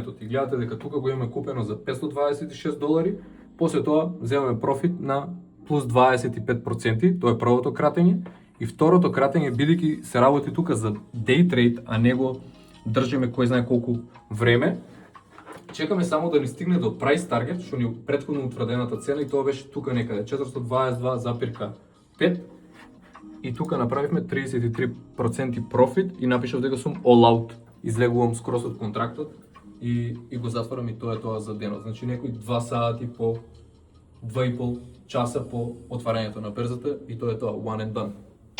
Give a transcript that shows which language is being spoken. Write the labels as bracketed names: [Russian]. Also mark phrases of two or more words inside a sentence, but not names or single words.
[Macedonian] И гледате дека тука го имаме купено за $526, после тоа земаме профит на плюс 25%, тоа е првото кратење. И второто кратење, бидејќи се работи тука за [English] day trade, [Macedonian] а не го држиме кој знае колку време, чекаме само да ни стигне до [English] price target, [Macedonian] што ни е претходно утврдената цена и тоа беше тука некаде 422,5 и тука направивме 33% профит и напишав дека сум [English] all out. [Macedonian] Излегувам скрос од контрактот и го затварам и тоа е тоа за денот. Значи некои 2 сати по 2,5 часа по отварањето на берзата и тоа е тоа, [English] one and done.